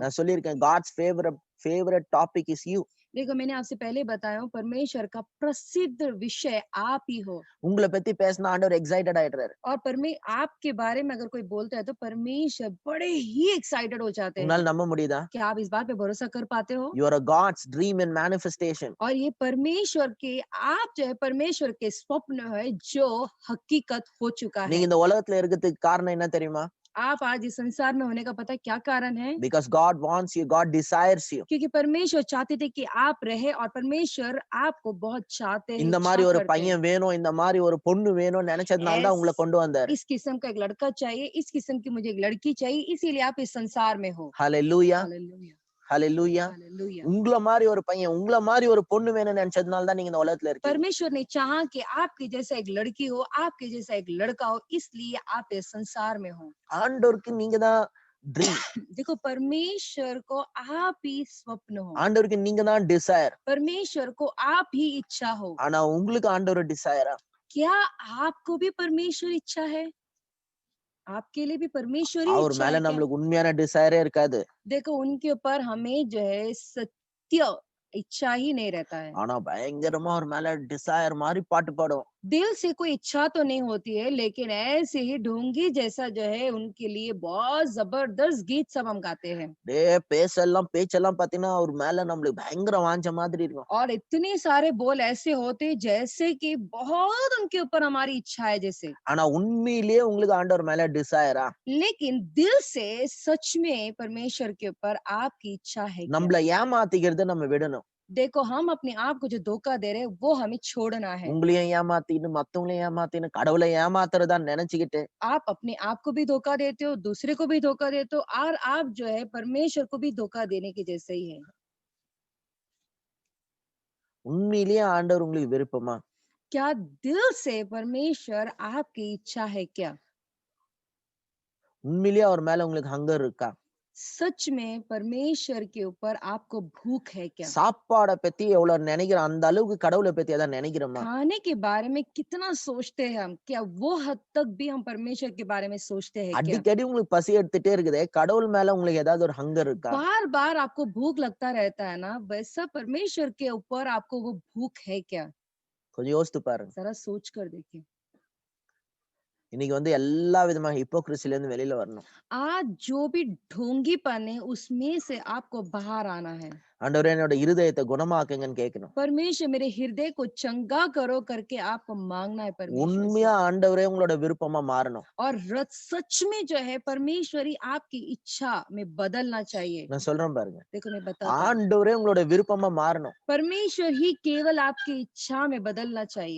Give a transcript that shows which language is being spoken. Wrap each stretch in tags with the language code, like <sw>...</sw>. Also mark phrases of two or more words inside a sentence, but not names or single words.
<ta>நான் சொல்லியிருக்கேன்</ta> <en>God's favorite topic is you.</en> <hi>देखो मैंने आपसे पहले बताया हूँ परमेश्वर का प्रसिद्ध विषय आप ही हो</hi> <ta>உங்கள பத்தி பேசினா ஆண்டவர் எக்ஸைட்டட் ஆயிடுறாரு.</ta> <hi>और आपके बारे में अगर कोई बोलता है तो परमेश्वर बड़े ही एक्साइटेड हो जाते हैं।</hi> <ta>உங்களால நம்ப முடியுதா?</ta> <hi>क्या आप इस बात पे भरोसा कर पाते हो?</hi> <en>You are a God's dream and manifestation.</en> <hi>और ये परमेश्वर के आप जो है परमेश्वर के स्वप्न है जो हकीकत हो चुका</hi> <ta>நீங்க</ta> <hi>है।</hi> <ta>இந்த உலகத்துல இருக்கிறதுக்கு காரணம் என்ன தெரியுமா?</ta> <hi>आप आज इस संसार में होने का पता है क्या कारण है?</hi> <en>Because God wants you, God desires you.</en> <hi>क्योंकि परमेश्वर चाहते थे कि आप रहे और परमेश्वर आपको बहुत चाहते हैं,</hi> <ta>இந்த</ta> <hi>इच्छा</hi> <ta>மாதிரி ஒரு</ta> <hi>करते हैं।</hi> <ta>பையன் வேணும், இந்த மாதிரி ஒரு பொண்ணு வேணும்னு நினைச்சதுனால தான் உங்களை கொண்டு வந்தாரு.</ta> <hi>इस किस्म का एक लड़का चाहिए, इस किस्म की मुझे एक लड़की चाहिए, इसीलिए आप इस संसार में हो। Hallelujah. हालेलुया Hallelujah. हालेलुया।</hi> <ta>உங்கள மாதிரி ஒரு பையன், உங்கள மாதிரி ஒரு பொண்ணு வேணும்னு நினைச்சதுனால தான் நீங்க இந்த உலகத்துல இருக்கீங்க.</ta> <hi>परमेश्वर ने चाहा कि आपके जैसा एक लड़की हो, आपके जैसा एक लड़का हो, इसलिए आप इस संसार में हो।</hi> <ta>ஆண்டவருக்கு நீங்க தான் ட்ரீம்.</ta> <hi>देखो परमेश्वर को आप ही स्वप्न हो,</hi> <ta>ஆண்டவருக்கு நீங்க தான் டிசையர்.</ta> <hi>परमेश्वर को आप ही इच्छा हो।</hi> <ta>ஆனா உங்களுக்கு ஆண்டவர் டிசையரா?</ta> <hi>क्या आपको भी परमेश्वर इच्छा है? आपके लिए भी परमेश्वर ही</hi> <ta>அவர்</ta> <hi>इच्छा</hi> <ta>மேல</ta> <hi>है क्या?</hi> <ta>நம்மளுக்கு உண்மையான டிசையரே இருக்காது.</ta> <hi>देखो उनके ऊपर हमें जो है सत्य इच्छा ही नहीं रहता है।</hi> <ta>ஆனா பயங்கரமா அவர் மேல டிசையர் மாதிரி பாட்டு பாடும்.</ta> <hi>दिल से कोई इच्छा तो नहीं होती है लेकिन ऐसे ही ढोंगी जैसा जो है उनके लिए बहुत जबरदस्त गीत सब हम गाते हैं</hi> <ta>பேச்செல்லாம் பாத்தீங்கன்னா அவர் மேல நம்மளுக்கு பயங்கர வாஞ்ச மாதிரி இருக்கும்.</ta> <hi>और इतने सारे बोल ऐसे होते हैं जैसे कि बहुत उनके ऊपर हमारी इच्छा है जैसे।</hi> <ta>ஆனா உண்மையிலேயே உங்களுக்கு ஆண்டவர் மேல டிசையரா?</ta> <hi>लेकिन दिल से सच में परमेश्वर के ऊपर आपकी इच्छा है क्या?</hi> <ta>நம்மள ஏமாத்திக்கிறத நம்ம விடணும்.</ta> <hi>देखो हम अपने आप को जो धोखा दे रहे हैं वो हमें छोड़ना है।</hi> <ta>உங்களையும் ஏமாத்தின்னு மத்தவங்களையும் ஏமாத்தின்னு கடவுளை ஏமாத்துறதா நினைச்சுக்கிட்டு</ta> <hi>आप अपने आप को भी धोखा देते हो, दूसरे को भी धोखा देते हो और आप जो है परमेश्वर को भी धोखा देने के जैसे ही है।</hi> <ta>உண்மையிலேயே ஆண்டவர் உங்களுக்கு விருப்பமா?</ta> <hi>क्या दिल से परमेश्वर आपकी इच्छा है क्या?</hi> <ta>உண்மையிலேயே அவர் மேல உங்களுக்கு ஹங்கர் இருக்கா?</ta> <hi>सच में परमेश्वर के ऊपर आपको भूख है क्या?</hi> <ta>சாப்பாட பத்தி எவ்வளவு நினைக்கிறோம் அந்த அளவுக்கு கடவுளை பத்தி அதான் நினைக்கிறோமா?</ta> <hi>खाने के बारे में कितना सोचते हैं हम? क्या वो हद तक भी हम परमेश्वर के बारे में सोचते हैं क्या?</hi> <ta>அடிக்கடி உங்களுக்கு பசி எடுத்துட்டே இருக்குதே, கடவுள் மேல உங்களுக்கு ஏதாவது ஒரு ஹங்கர் இருக்கா?</ta> <hi>बार बार आपको भूख लगता रहता है ना, वैसा परमेश्वर के ऊपर आपको वो भूख है क्या?</hi> <ta>கொஞ்சம் யோசித்து பாருங்க.</ta> <hi>जरा सोच कर देखिए।</hi> <ta>இன்னைக்கு வந்து எல்லா விதமான ஹிப்போக்ரிசில இருந்து வெளியில வரணும்.</ta> <hi>आज जो भी ढोंगीपन है उसमें से आपको बाहर आना है।</hi> <ta>ஆண்டவரே என்னோட இருதயத்தை குணமாக்குங்கன்னு கேட்கணும்.</ta> <hi>परमेश्वर मेरे हृदय को चंगा करो करके आपको मांगना है परमेश्वर</hi> <ta>உண்மையா</ta> <hi>से।</hi> <ta>ஆண்டவரே உங்களோட விருப்பமா மாறணும்.</ta> <hi>और सच में जो है परमेश्वरी आपकी इच्छा में बदलना चाहिए।</hi> <ta>நான் சொல்றேன் பாருங்க.</ta> <hi>देखो मैं बताता हूँ,</hi> <ta>ஆண்டவரே உங்களோட விருப்பமா மாறணும்.</ta> <hi>परमेश्वर ही केवल आपकी इच्छा में बदलना चाहिए</hi>